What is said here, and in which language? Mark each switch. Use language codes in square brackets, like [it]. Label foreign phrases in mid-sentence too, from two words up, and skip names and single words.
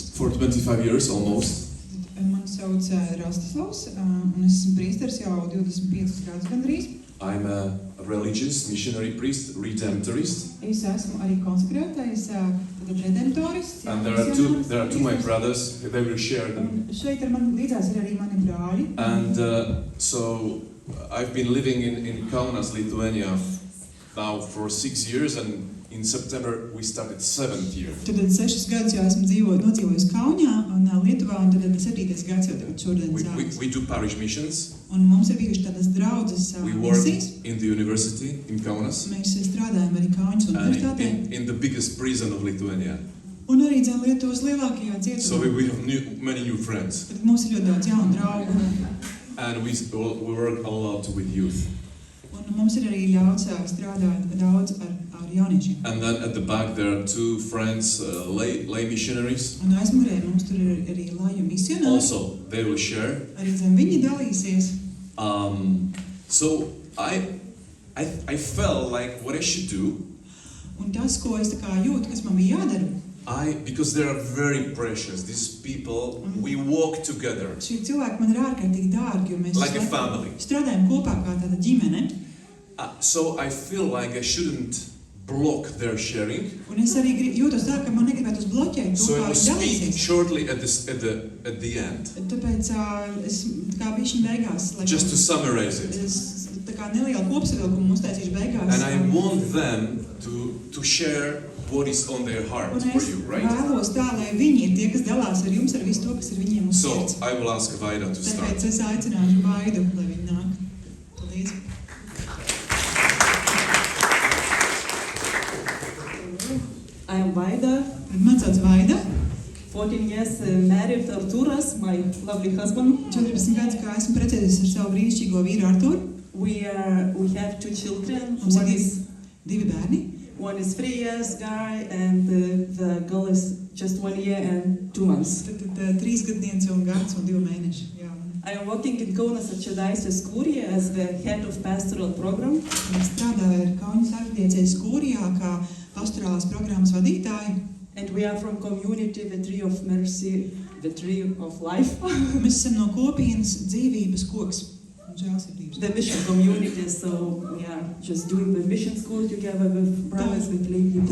[en] for 25 years almost. [lv] Mani sauc Rastislavs, un es esmu priesteris jau 25 gadus gandrīz. [en] I'm a religious missionary priest, redemptorist. [lv] Es esmu arī konsekrētais, tad redemptorists. [en] And there are two my brothers. They will share them. [lv] Šeit ar man līdzās ir arī mani brāļi. [en] And so I've been living in Kaunas, Lithuania now for 6 years, and in September we started 7th year. [lv] Tad 6 gadus jau esmu nodzīvojis Kaunijā un Lietuvā, un tad 7. gads jau tagad šodien sākas. [en] We do parish missions. [lv] Un mums ir bijuši tādas draudzes [en] We work [lv] misijas. [en] in the university in Kaunas. [lv] Mēs strādājam arī Kaunas universitātē. [en] In the biggest prison of Lithuania. [lv] Un arī Lietuvas lielākajā cietumā. [en] So we have many new friends. [lv] Tad mums ir ļoti daudz jaunu draugu. [en] And we work a lot with youth. [lv] Un mums ir arī ļauts strādāt daudz ar jauniešiem. [en] And then at the back there are 2 friends, lay missionaries. [lv] Un aizmugurē mums tur ir arī laju misionāri. [en] Also, they will share. [lv] Arī viņi dalīsies. [en] So I felt like what I should do. [lv] Un tas, ko es tā kā jūtu, kas man bija jādara. [en] Because they are very precious. These people, we walk together. [lv] Šie cilvēki man ir ārkārtīgi dārgi, jo mēs [en] like a family. [lv] Strādājam kopā kā tāda ģimene. [en] So I feel like I shouldn't block their sharing. [lv] Un es arī jūtos tā, ka man negribētu bloķēt to, [en] so [lv] kā [en] I will [lv] viņi [en] speak [lv] dalīsies. [en] shortly at the end. [lv] Tāpēc es kā bišķiņ beigās, [en] just to summarize it. [lv] Es tā kā nelielu kopsavilkumu uztaisīšu beigās. [en] And I want them to share what is on their heart for you, right? [lv] Un es vēlos tā, lai viņi ir tie, kas dalās ar jums ar visu to, kas ir viņiem uz sirds. [en] So I will ask Vaida to start. [lv] Tāpēc es aicināšu Vaidu, lai viņi nāk. Paldies. [en] I am Vaida. [lv] Man sauc Vaida. [en] 14 years married Arturas, my lovely husband. [lv] 14 gadus, kā esmu precējusies ar savu brīnišķīgo vīru Arturu. [en] We have 2 children. [lv] Mums ir 2 bērni. [en] One is 3 years guy, and the girl is just 1 year and 2 months. [lv] Tad 3 gadniece un gads un 2 mēneši. Jā. [en] I am working in Kaunas Archdiocese Kurijā as the head of pastoral program. [lv] Es strādāju ar Kaunas archdiocēses Kurijā kā pastorālās programmas vadītāji. [en] And we are from community, the tree of mercy, the tree of life. [lv] Mēs esam no kopienas dzīvības koks un žēlsirdības. [en] The mission community, so we are just doing the mission school together with brothers, with lay people.